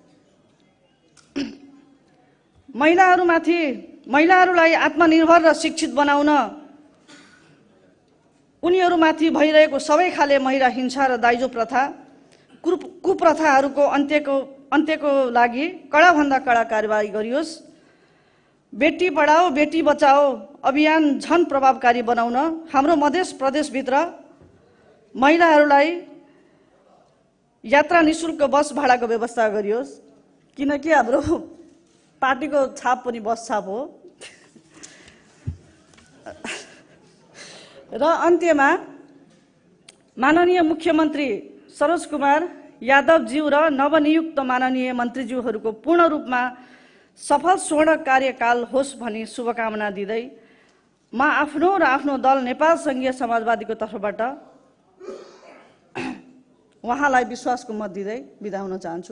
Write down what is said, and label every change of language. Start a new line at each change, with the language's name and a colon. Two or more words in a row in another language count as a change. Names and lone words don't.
Nepali: महिलाहरूलाई आत्मनिर्भर र शिक्षित बनाउन उनीहरूमाथि भइरहेको सबै खाले महिला हिंसा र दाइजो प्रथा, कुप्रथाहरूको अन्त्यको लागि कडाभन्दा कडा कारबाही गरियोस्।
Hindi: बेटी पढाओ बेटी बचाओ
Nepali: अभियान झन प्रभावकारी बनाउन हाम्रो मध्य प्रदेशभित्र महिलाहरूलाई यात्रा निशुल्क बस भाडाको व्यवस्था गरियोस्। किनकि हाम्रो पार्टीको छाप पनि बस छाप हो। र अन्त्यमा माननीय मुख्यमन्त्री सरोज कुमार यादवज्यू र नवनियुक्त माननीय मन्त्रीज्यूहरूको पूर्ण रूपमा सफल स्वर्ण कार्यकाल होस् भनी शुभकामना दिँदै म आफ्नो र आफ्नो दल नेपाल संघीय समाजवादीको तर्फबाट उहाँलाई विश्वासको मत दिँदै बिदा हुन चाहन्छु।